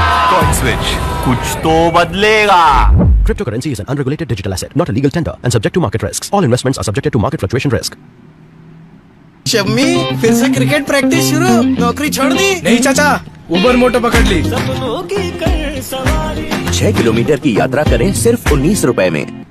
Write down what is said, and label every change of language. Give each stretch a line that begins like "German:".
Hindi: Coin switch कुछ तो बदलेगा।
English: Cryptocurrency is an unregulated digital asset, not a legal tender, and subject to market risks. All investments are subjected to market fluctuation risk.
Hindi: Shammi, फिर से cricket practice शुरू? नौकरी छोड़ दी? नहीं चाचा, उबर मोटो पकड़ ली। 6 किलोमीटर की यात्रा करें सिर्फ 19 रुपए में।